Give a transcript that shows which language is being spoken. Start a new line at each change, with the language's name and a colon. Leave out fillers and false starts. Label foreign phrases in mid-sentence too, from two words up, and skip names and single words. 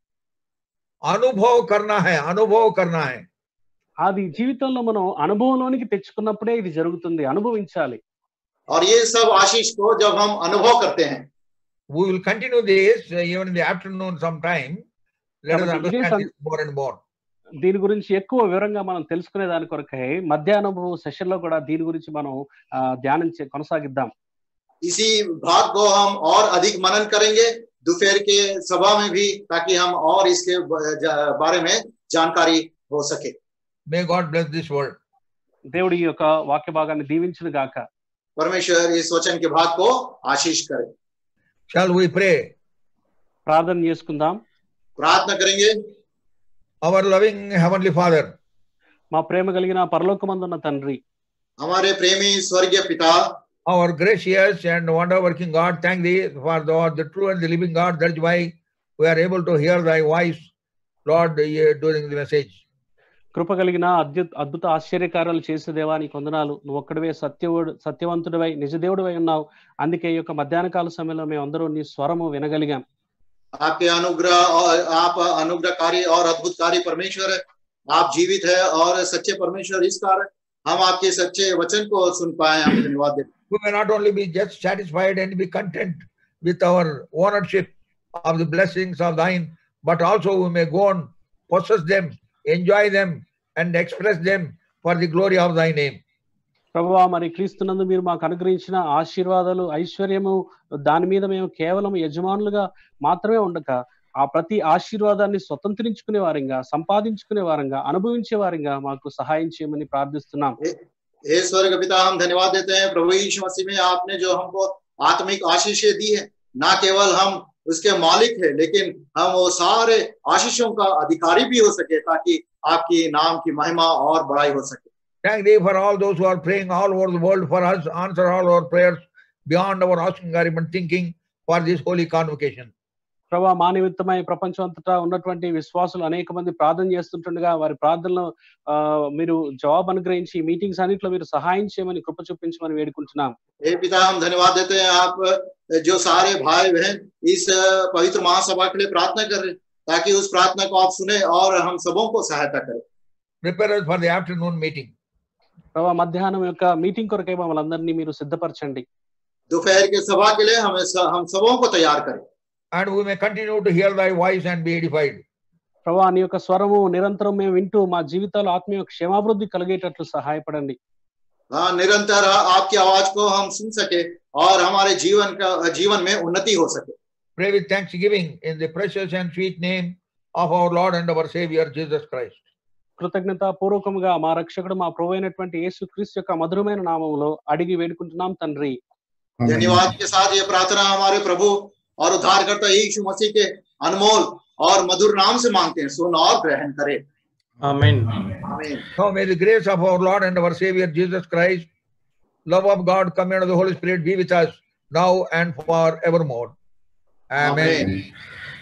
Hindi: अनुभव करना है, अनुभव करना है.
Telugu: అది జీవితంలో మనం అనుభవంలోనికి తెచ్చుకున్నప్పుడే ఇది జరుగుతుంది, అనుభవించాలి.
Hindi: और ये सब आशीष को जब हम अनुभव करते हैं,
English: we will continue this even in the afternoon sometime. Let us understand this more and more.
Telugu: దీని గురించి ఎక్కువ వివరంగా మనం తెలుసుకునే దాని కొరకై మధ్యాహ్నపు సెషన్ లో కూడా దీని గురించి మనం ధ్యానం కొనసాగిద్దాం.
Hindi: इसी भाग को हम और अधिक मनन करेंगे दोपहर के सभा में भी, ताकि हम और इसके बारे में जानकारी हो सके.
English: May God bless this word.
Telugu: దేవుడి ఈ యొక్క వాక్య భాగాన్ని దీవించును గాక.
Hindi: परमेश्वर इस वचन के भाग को आशीष करे.
English: Shall we pray?
Telugu: ప్రార్థన చేసుకుందాం.
Hindi: प्रार्थना करेंगे.
English: Our loving heavenly Father,
Telugu: మా ప్రేమ కలిగిన పరలోకమందున్న తండ్రి,
Hindi: हमारे प्रेमी स्वर्गीय पिता,
English: our gracious and wonder working God, thank thee for the true and the living God. That's why we are able to hear thy voice, Lord, during the message.
Telugu: కృప కలిగిన అద్భుత ఆశ్చర్యకార్యాలు చేసే దేవా నీకు వందనాలు. నువ్వు ఒక్కడివే సత్యవంతుడివై నిజదేవుడివై ఉన్నావు. అందుకే ఈ యొక్క మధ్యాహ్న కాల సమయంలో మేము అందరూ నీ స్వరము వినగలిగాం.
Hindi: आपके अनुग्रह और आप अनुग्रहकारी और अद्भुतकारी परमेश्वर है. आप जीवित है और सच्चे परमेश्वर. इस कारण हम आपके सच्चे वचन को सुन पाए. हम धन्यवाद देते.
English: We may not only be just satisfied and be content with our ownership of the blessings of thine, but also we may go on, possess them, enjoy them, and express them for the glory of thy name.
Telugu: ప్రభువా, మరి క్రీస్తునందు మీరు మాకు అనుగ్రహించిన ఆశీర్వాదాలు, ఐశ్వర్యము, దాని మీద మేము కేవలం యజమానులుగా మాత్రమే ఉండక ఆ ప్రతి ఆశీర్వాదాన్ని స్వతంత్రించుకునే వారంగా, సంపాదించుకునే వారంగా, అనుభవించే వారంగా మాకు సహాయం చేయమని ప్రార్థిస్తున్నాం.
Hindi: हे स्वर्ग पिता, हम धन्यवाद देते हैं प्रभु यीशु मसीह में आपने जो हमको आत्मिक आशीषें दी है. ना केवल हम उसके मालिक है, लेकिन हम वो सारे आशीषों का अधिकारी भी हो सके, ताकि आपकी नाम की महिमा और बड़ाई हो सके.
English: Thank thee for all those who are praying all over the world for us. Answer all our prayers beyond our asking or even thinking for this holy convocation.
Telugu: ప్రభువా, మా నిమిత్తమై ప్రపంచం అంతటా ఉన్నటువంటి విశ్వాసులు అనేక మంది ప్రార్థన చేస్తుంటుండగా వారి ప్రార్థనలో మీరు జవాబు అనుగ్రహించి మీటింగ్స్ అన్నింటిలో మీరు సహాయం చేయమని కృప చూపించమని వేడుకుంటున్నాం.
Hindi: हे पिता, हम धन्यवाद देते हैं आप जो सारे भाई बहन इस पवित्र महासभा के लिए प्रार्थना कर रहे हैं, ताकि उस प्रार्थना को आप सुने और हम सबों को सहायता करें.
English: Prepare us for the afternoon meeting.
Telugu: ప్రభువా, మధ్యాహ్నం యొక్క మీటింగ్ కొరకై మమ్మల్ని అందరినీ మీరు సిద్ధపరచండి.
Hindi: दोपहर के सभा के लिए हम सबों को तैयार करें.
English: And we may continue to hear thy voice and be edified.
Telugu: ప్రభువా, నీ యొక్క స్వరము నిరంతరం మేము వింటూ మా జీవితాలు ఆత్మీయ క్షేమాభివృద్ధి కలిగేటట్లు సహాయపడండి.
Hindi: हाँ, निरंतर आपकी आवाज को हम सुन सके और हमारे जीवन में उन्नति हो सके.
English: Pray with thanksgiving in the precious and sweet name of our Lord and our Savior Jesus Christ.
Telugu: కృతజ్ఞత పూర్వకముగా మా రక్షకుడు మా ప్రభు అయినటువంటి యేసు క్రీస్తు యొక్క మధురమైన నామములో అడిగి వేడుకుంటున్నాం తండ్రి.
Hindi: धन्यवाद के साथ ये प्रार्थना हमारे प्रभु और उद्धारकर्ता यीशु मसीह के अनमोल और मधुर नाम से मांगते हैं. सुन और ग्रहण करें. आमीन. आमीन.
English: Now may the grace of our Lord and our Savior Jesus Christ, love of God, command of the Holy Spirit be with us now and forevermore. Amen. Amen.